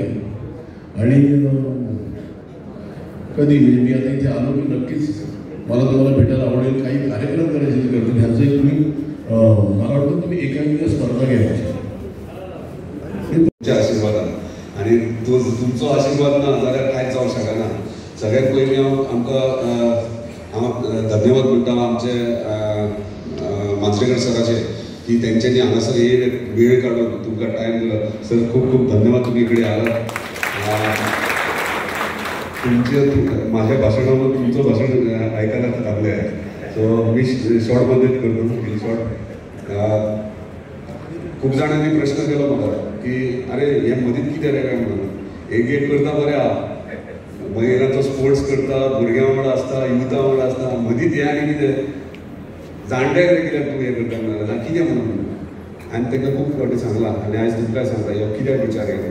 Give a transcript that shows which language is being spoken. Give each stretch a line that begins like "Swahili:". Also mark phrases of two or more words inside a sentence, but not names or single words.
Marathi: आणि कधी म्हणजे मी आता इथे आलो की नक्कीच मला तुम्हाला भेटायला आवडेल, काही कार्यक्रम करायचे करतील. ह्यांचं एक तुम्ही मला वाटतं तुम्ही एकांकिक स्पर्धा घ्यायची आशीर्वादाने.
Konkani: आणि तुमचो आशिर्वाद ना जाल्यार कांयच जावंक शकना. सगळ्यात पयलीं हांव धन्यवाद म्हणटा आमचे मांजरेकर सराचे की तेंच्यांनी हांगासर वेळ काडून तुमकां टायम दिलो.
Marathi: सर खूब खूब धन्यवाद तुम्ही इकडे आलात. माझ्या भाषणामध्ये तुमचं भाषण ऐकायला लागले आहे. सो मी शॉर्टमध्ये करतो.
English: in short
Konkani: खूप जाणांनी प्रश्न केला मला की अरे हे मदींत कितें रे काय म्हणून एक करता बरें आहा महिलांचो स्पोर्ट्स करता भुरग्यां वांगडा आसता युथा वांगडा आसता मदींच हें आनी कितें जाणट्याक रे कित्याक तूं हें करता म्हणून कितें म्हणून हांवें तांकां खूब फावटी सांगलां आनी आयज तुमकां सांगता ह्यो कित्याक विचार येयले.